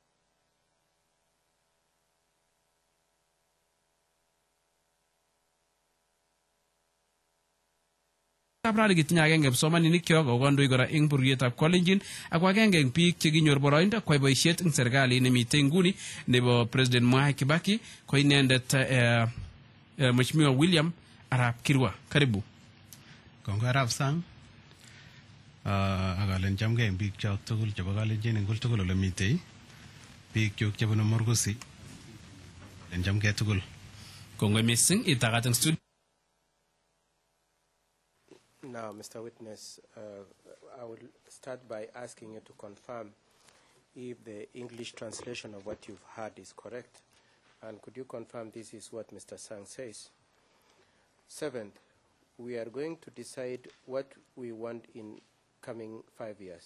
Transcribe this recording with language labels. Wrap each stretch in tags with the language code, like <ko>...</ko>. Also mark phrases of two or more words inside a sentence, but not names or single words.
<kln>Kaprali kitinye agenge kipsomaninik kyok ako kondoi kora ing buryetab Kalenjin ak agenge eng biik chekinyor boroindo kwai boisiet ing serikali nemitei nguni nebo President Mwai Kibaki ko inendet Mheshimiwa William Arap Kirwa. Karibu. Kongoi Arap Sang. Akalen chamgei eng biik chok tugul chebo Kalenjin eng tugul ole mitei. Biik chok chebunu Morgusi. En chamgei tugul. Kongoi missing itagat eng studio.</kln> <en>Now, Mr. Witness, I will start by asking you to confirm if the English translation of what you've heard is correct. And could you confirm this is what Mr. Sang says? Seventh, we are going to decide what we want in coming 5 years.</en>